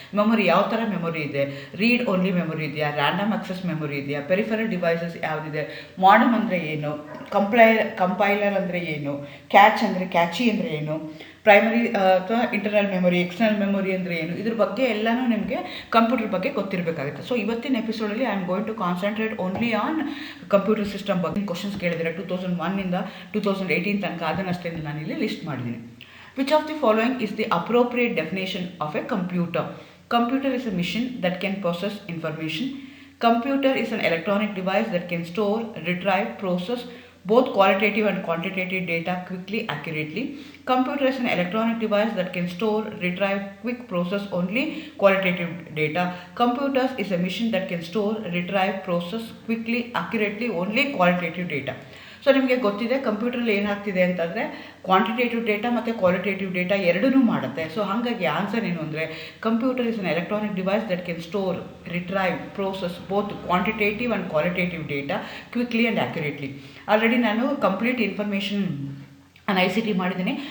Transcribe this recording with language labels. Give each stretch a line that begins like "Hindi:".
Kannada: Memory ಯಾವ ಥರ memory ಇದೆ, ರೀಡ್ ಓನ್ಲಿ ಮೆಮೊರಿ ಇದೆಯಾ, ರ್ಯಾಂಡಮ್ ಆಕ್ಸೆಸ್ ಮೆಮೊರಿ ಇದೆಯಾ, ಪೆರಿಫೆರಲ್ ಡಿವೈಸಸ್ ಯಾವುದಿದೆ, ಮಾಡಮ್ ಅಂದರೆ ಏನು, ಕಂಪೈಲರ್ ಅಂದರೆ ಏನು, ಕ್ಯಾಚ್ ಅಂದರೆ ಕ್ಯಾಚಿ ಅಂದರೆ ಏನು, ಪ್ರೈಮರಿ ಅಥವಾ ಇಂಟರ್ನಲ್ ಮೆಮೊರಿ, ಎಕ್ಸ್ಟರ್ನಲ್ ಮೆಮೊರಿ ಅಂದರೆ ಏನು, ಇದ್ರ ಬಗ್ಗೆ ಎಲ್ಲನೂ ನಿಮಗೆ ಕಂಪ್ಯೂಟರ್ ಬಗ್ಗೆ ಗೊತ್ತಿರಬೇಕಾಗುತ್ತೆ.
English: so
Kannada: ಇವತ್ತಿನ ಎಪಿಸೋಡಲ್ಲಿ
English: I am going to concentrate only on computer system ಬಗ್ಗೆ.
Kannada: ಕ್ವಶನ್ಸ್ ಕೇಳಿದರೆ 2001 ಇಂದ 2018 ತನಕ ಅದನ್ನಷ್ಟೇ ನಾನು ಇಲ್ಲಿ ಲಿಸ್ಟ್ ಮಾಡಿದ್ದೀನಿ.
English: Which of the following is the appropriate definition of a computer? Computer is a machine that can process information. Computer is an electronic device that can store, retrieve, process both qualitative and quantitative data quickly, accurately. Computer is an electronic device that can store, retrieve, quick process only qualitative data. Computers is a machine that can store, retrieve, process quickly, accurately only qualitative data.
Kannada: So ನಿಮಗೆ ಗೊತ್ತಿದೆ ಕಂಪ್ಯೂಟ್ರಲ್ಲಿ ಏನಾಗ್ತಿದೆ ಅಂತಂದರೆ quantitative data ಮತ್ತು qualitative data ಎರಡನ್ನೂ ಮಾಡುತ್ತೆ. So ಹಾಗಾಗಿ answer ಏನು ಅಂದರೆ
English: Computer is an electronic device that can store, retrieve, process both quantitative and qualitative data quickly and accurately.
Kannada: Already ನಾನು ಕಂಪ್ಲೀಟ್ ಇನ್ಫಾರ್ಮೇಷನ್ ICT ಮಾಡಿದ್ದೀನಿ.